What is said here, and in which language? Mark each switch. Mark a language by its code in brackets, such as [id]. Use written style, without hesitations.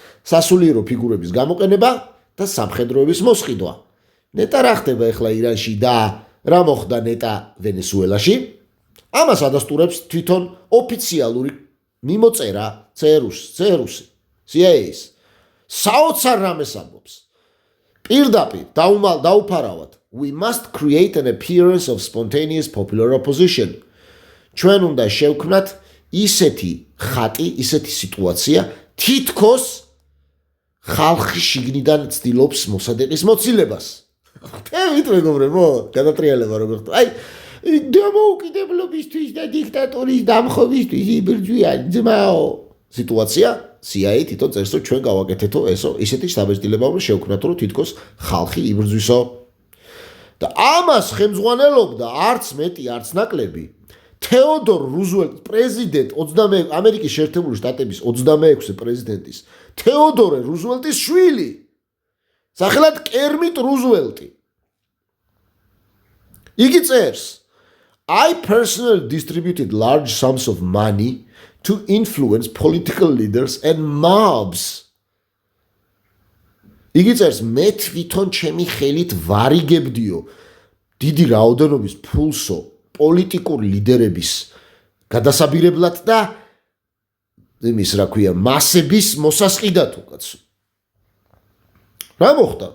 [ka] სასულიერო ფიგურების გამოყენება და სამხედროების მოსყიდვა. ნეტა რა ხდება ახლა ირანში და რა მოხდა ნეტა ვენესუელაში? ამას ადასტურებს თვითონ ოფიციალური მიმოწერა CERUS-ი, CIA-ის. საოცარ რამეს ამბობს. პირდაპირ დაუფარავად. [en] We must create an appearance of spontaneous popular opposition. [ka] ჩვენ უნდა შევქმნათ ისეთი ხატი, ისეთი სიტუაცია, თითქოს ხალხი შიგნიდან ცდილობს მოსადეყის მოცილებას. ხტევით მეგობრებო, გადატრიალება როგორ ხდება. აი, დამოუკიდებლობისთვის და დიქტატურის დამხობისთვის იბრძვიან ძმაო. სიტუაცია CIA თვითონ წერს, რომ ჩვენ გავაკეთეთო ესო, ისეთი საბეჭდილება უნდა შევქმნათ, რომ თითქოს ხალხი იბრძვისო. და ამას ხელმძღვანელობდა არც მეტი, არც ნაკლები თეოდორ რუზველტ პრეზიდენტ ამერიკის შეერთებული შტატების 26-ე პრეზიდენტის თეოდორე რუზველტის შვილი სახელად კერმიტ რუზველტი. იგი წერს [en] I personally distributed large sums of money to influence political leaders and mobs. [ka] იგი წერს მე თვითონ ჩემი ხელით ვარიგებდიო დიდი რაოდენობის ფულსო პოლიტიკურ ლიდერების გადასაბირებლად და იმის რა ქვია მასების მოსასყიდად უკაცო. რა მოხდა?